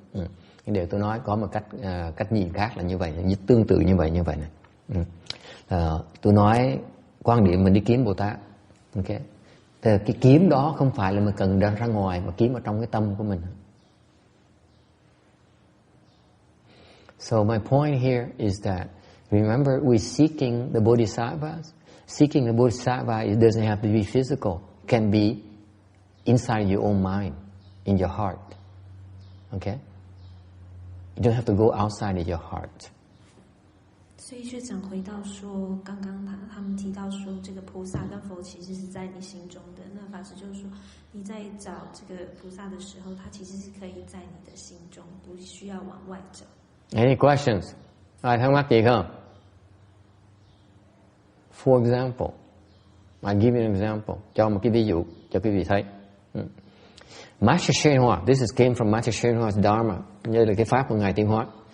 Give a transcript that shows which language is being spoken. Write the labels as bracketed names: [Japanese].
[Vietnamese] Nhưng điều tôi nói có một cách nhìn khác là như vậy, tương tự như vậy này. Tôi nói quan điểm mình đi kiếm Bồ Tát. Okay. Thì cái kiếm đó không phải là mình cần ra ngoài mà kiếm ở trong cái tâm của mình. [English] So my point here is that remember we're seeking the bodhisattvas. Seeking the bodhisattva, it doesn't have to be physical. It can be inside your own mind, in your heart. Okay? You don't have to go outside of your heart. [Chinese] 所以学长回到说，刚刚他们提到说，这个菩萨跟佛其实是在你心中的。那法师就是说，你在找这个菩萨的时候，他其实是可以在你的心中，不需要往外找。 [English] Any questions? [Vietnamese] Ai thắc mắc gì không? [English] For example, I give you an example. [Vietnamese] Cho một cái ví dụ cho quý vị thấy. [English] Master Shenhua, this is came from Master Shenhua's Dharma, [Vietnamese] như là cái pháp của ngài Tiến Hóa.